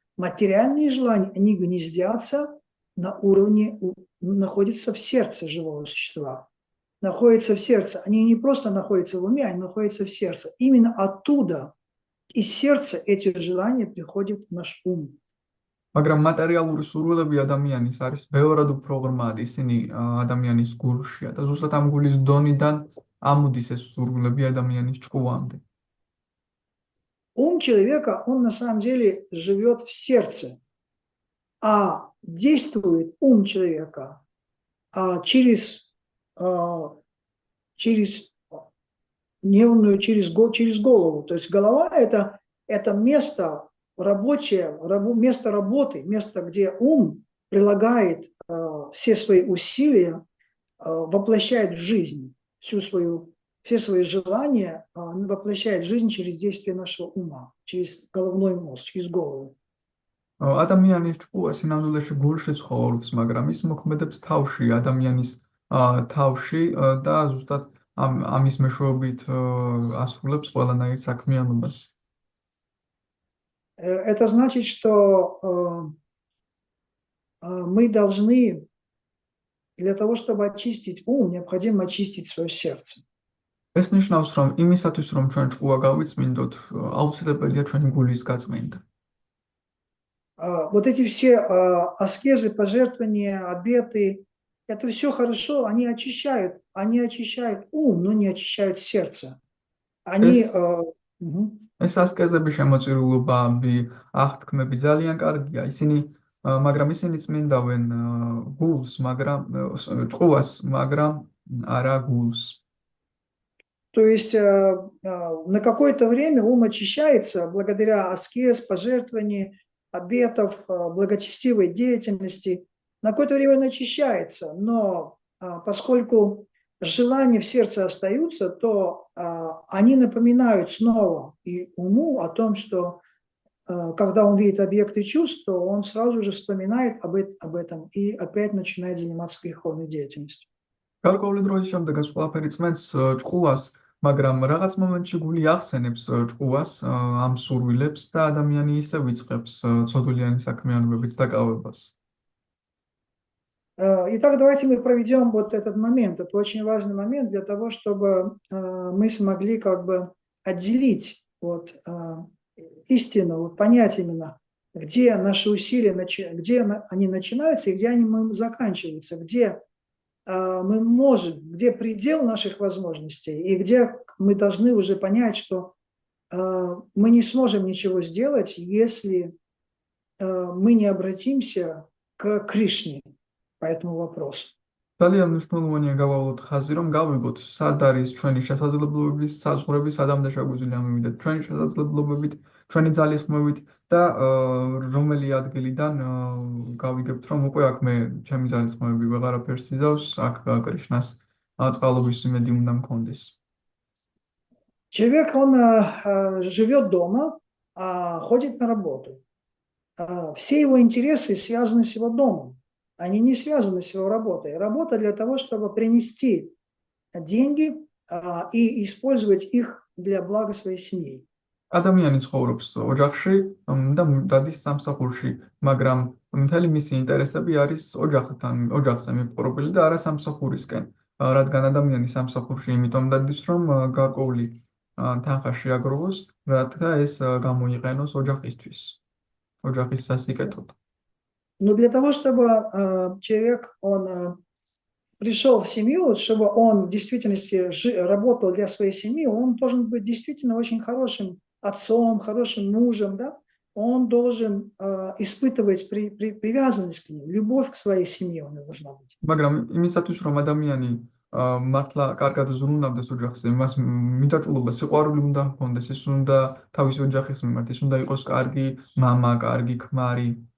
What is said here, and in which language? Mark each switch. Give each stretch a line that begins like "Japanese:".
Russian: Материальные желания, они гнездятся на уровне, находятся в сердце живого существа. Находятся в сердце. Они не просто находятся в уме, они находятся в сердце. Именно оттуда, из сердца эти желания приходят в наш ум.
Georgian: მაგრამ მატერიალური სურვილები ადამიანის არის ბევრად უფრო ღრმად, ისინი ადამიანის გულშია და ზუსტად ამ გულის დონიდან ამოდის ეს სურვილები ადამიანის ჭკუამდე.
Russian: Ум человека, он на самом деле живет в сердце, а действует ум человека через нервную, через голову. То есть голова это место рабочее, место работы, место, где ум прилагает все свои усилия, воплощает в жизнь все свои желания, воплощает в жизнь через действие нашего ума, через головной мозг, через голову.
Georgian: ადამიანის ჭკუა სინამდვილეში გულში ცხოვრობს, მაგრამ ის მოქმედებს თავში, ადამიანის თავში და ზუსტად ამის მეშვეობით ასრულებს ყველანაირ საქმიანობას.
Russian: Это значит, что мы должны, для того, чтобы очистить ум, необходимо очистить свое сердце.
Georgian: ეს ნიშნავს, რომ იმისათვის, რომ ჩვენ ჭკუა გავიწმინდოთ, აუცილებელია ჩვენი გულის გაწმენდა.
Russian: Вот эти все аскезы, пожертвования, обеты, это все хорошо, они очищают ум, но не очищают сердце. Они...
Georgian: ეს ასკეზები, შემოწირულობები, აღთქმები ძალიან კარგია. მაგრამ ისინი წმინდავენ გულს, მაგრამ ჭკუას, მაგრამ არა გულს.
Russian: То есть на какое-то время ум очищается благодаря аскез, пожертвований, обетов, благочестивой деятельности. На какое-то время он очищается, но поскольку желания в сердце остаются, то они напоминают снова и уму о том, что когда он видит объекты чувств, то он сразу же вспоминает об этом и опять начинает заниматься греховной деятельностью.
Georgian: გარკვეული დროის შემდეგ ეს ყველაფერი წმენს ჭკუას, მაგრამ რაღაც მომენტში გული ახსენებს ჭკუას, ამ სურვილებს და ადამიანი ისე ვიწყებს ცოდულიანი საქმიანობებით დაკავებას.
Russian: Итак, давайте мы проведем вот этот момент. Это очень важный момент для того, чтобы мы смогли как бы отделить вот, истину, понять именно, где наши усилия, где они начинаются и где они заканчиваются, где мы можем, где предел наших возможностей и где мы должны уже понять, что мы не сможем ничего сделать, если мы не обратимся к Кришне по этому вопросу.
Georgian: ძალიან მნიშვნელოვანია გავავლოთ ხაზი, რომ გავიგოთ, სად არის ჩვენი შესაძლებლობების საზღვრები, სადამდე შეგვიძლია მივიდეთ ჩვენი შესაძლებლობებით, ჩვენი ძალისხმევით და რომელი ადგილიდან გავიგებთ, რომ უკვე აქ მე ჩემი ძალისხმევები ვეღარაფერს იზავს, აქ კრიშნას წყალობის იმედი უნდა მქონდეს.
Russian: Человек, он живет дома, ходит на работу. Все его интересы связаны с его домом. Они не связаны с его работой. Работа для того, чтобы принести деньги и использовать их для блага своей семьи.
Georgian: ადამიანი ცხოვრობს ოჯახში და დადის სამსახურში, მაგრამ მთელი მისი ინტერესები არის ოჯახზე მიპყრობილი და არა სამსახურისკენ. რადგან ადამიანი სამსახურში იმიტომ დადის, რომ გარკვეული თანხა შეაგროვოს, რათა ეს გამოიყენოს ოჯახისთვის, ოჯახის სასიკეთოდ.
Russian: Но для того, чтобы человек, он пришел в семью, чтобы он в действительности работал для своей семьи, он должен быть действительно очень хорошим отцом, хорошим мужем, да? Он должен испытывать привязанность к ним, любовь к своей семье у него должна быть.
Georgian: მაგრამ იმისათვის, რომ ადამიანი მართლა კარგად ზრუნავდეს ოჯახზე, მას მიდაჭულობა, სიყვარული უნდა ჰქონდეს, ის უნდა თავისი ოჯახის მიმართ, ის უნდა იყოს კარგი მამა, კარგი ქმარი.